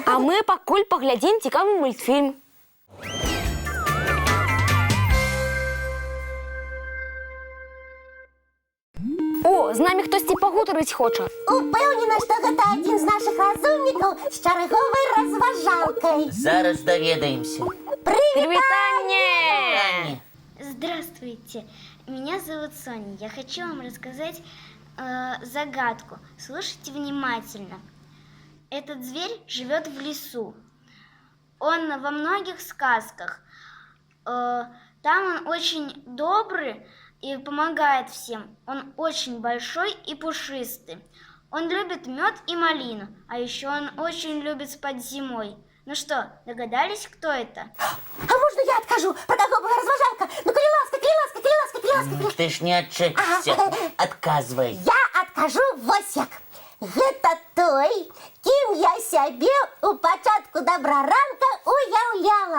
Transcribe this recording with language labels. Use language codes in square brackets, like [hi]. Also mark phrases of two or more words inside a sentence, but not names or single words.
[be] А мы пакуль паглядзім цікавы мультфільм. О, з намі хтосьці пагутарыць хоча. Упэўнена, што гэта адзін з нашых разумнікаў з чарговай разважалкай. Зараз даведаемся. Привітанне! [ru] Здравствуйте, меня зовут Соня. Я хочу вам рассказать загадку. Слушайте внимательно. Этот зверь живет в лесу. Он во многих сказках. Там он очень добрый и помогает всем. Он очень большой и пушистый. Он любит мед и малину, а еще он очень любит спать зимой. Ну что, догадались, кто это? [be] А можна я адкажу, про каго была разважалка? Ну, калі ласка, калі ласка, калі ласка, калі ласка. [ru] Ты ж не отчепишься. Отказывай. [be] Я адкажу вось як. Гэта той, кім я сябе у пачатку добраранка уяўляла.